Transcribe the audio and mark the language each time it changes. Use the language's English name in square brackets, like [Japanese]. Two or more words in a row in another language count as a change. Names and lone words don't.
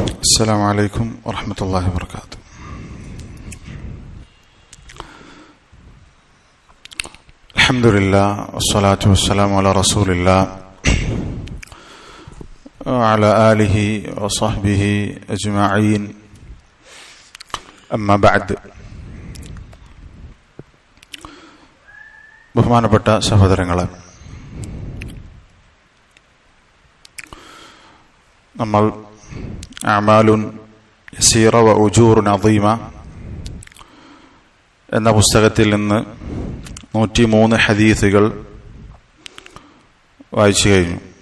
[Arabic] السلام عليكم ورحمة الله وبركاته. الحمد لله والصلاة والسلام على رسول الله وعلى آله وصحبه أجمعين. أما بعد. [Malayalam] ബഹുമാനപ്പെട്ട സഹോദരങ്ങളെ, നമ്മൾ അഅമാലുൻ യസീറ വ ഉജൂറുൻ അദീമ എന്ന പുസ്തകത്തിൽ നിന്ന് 103 ഹദീസുകൾ വായിച്ചു കഴിഞ്ഞു.